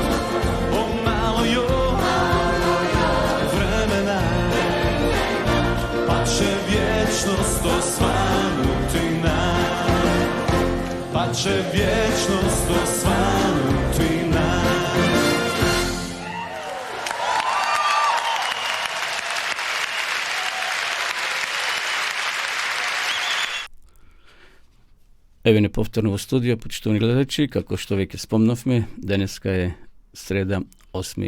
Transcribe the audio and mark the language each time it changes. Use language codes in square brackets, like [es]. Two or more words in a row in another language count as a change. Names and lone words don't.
[hr] O malo još vremena, pa će vječnost osvanuti nam. Pa će vječnost osvanuti nam. [mk] Еве не повторно во студио, почитувани гледачи, како што веќе спомнавме, денеска е среда 8.